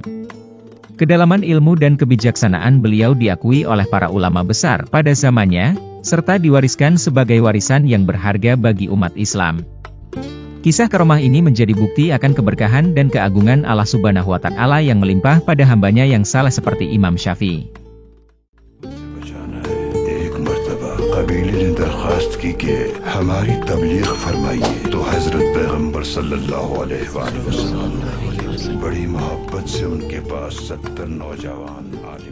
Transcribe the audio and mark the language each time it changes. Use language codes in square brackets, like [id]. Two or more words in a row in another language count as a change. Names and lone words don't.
[id] Kedalaman ilmu dan kebijaksanaan beliau diakui oleh para ulama besar pada zamannya, serta diwariskan sebagai warisan yang berharga bagi umat Islam. Kisah karomah ini menjadi bukti akan keberkahan dan keagungan Allah [ar] سبحانه وتعالى [id] yang melimpah pada hambanya yang saleh seperti Imam Syafi'i. [hi] कबीले ने दरख्वास्त की कि हमारी तबलीग फरमाइए, तो हजरत पैगंबर [ar] صلى الله عليه وسلم [hi] बड़ी मोहब्बत से उनके पास 70 नौजवान